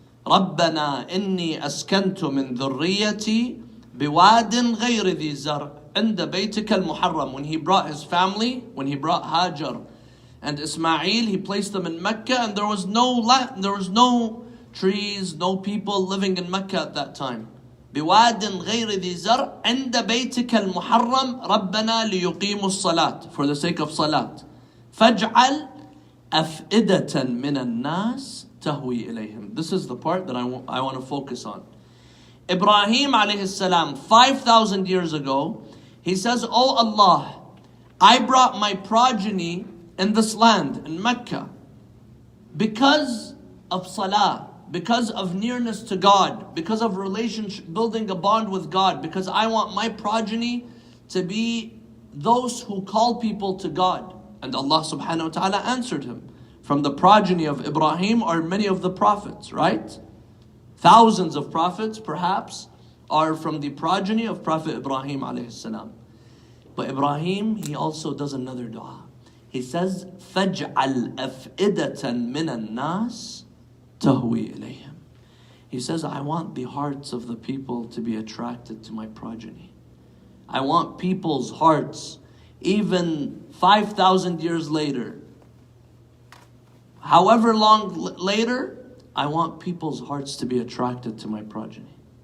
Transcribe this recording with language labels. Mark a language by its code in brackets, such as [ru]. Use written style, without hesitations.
[ar] رَبَّنَا إِنِّي أَسْكَنْتُ مِنْ ذُرِّيَّتِي بِوَادٍ غَيْرِ ذِي زَرْعٍ عِنْدَ بَيْتِكَ الْمُحَرَّمِ. [en] When he brought his family, when he brought Hajar and Ismail, he placed them in Mecca, and there was no land, there was no trees, no people living in Mecca at that time. [ar] بِوَادٍ غَيْرِ ذِي زَرْعٍ عِنْدَ بَيْتِكَ الْمُحَرَّمِ رَبَّنَا لِيُقِيمُوا الصَّلَاةِ, [en] for the sake of salat. [ar] فَاجْعَلْ أَفْئِدَةً مِنَ النَّاسِ تَهْوِي إِلَيْهِمْ. [en] This is the part that I want to focus on. Ibrahim alayhi salam, 5,000 years ago, he says, "Oh Allah, I brought my progeny in this land, in Mecca, because of salah, because of nearness to God, because of relationship, building a bond with God, because I want my progeny to be those who call people to God. And Allah subhanahu wa ta'ala answered him. From the progeny of Ibrahim are many of the prophets, right? Thousands of prophets perhaps are from the progeny of Prophet Ibrahim alayhi salam. But Ibrahim, he also does another dua. He says, [ar] فَاجْعَلْ أَفْئِدَةً مِّنَ النَّاسِ تَهْوِي إِلَيْهِمْ. [en] He says, I want the hearts of the people to be attracted to my progeny. I want people's hearts, even 5,000 years later, however long later, I want people's hearts to be attracted to my progeny.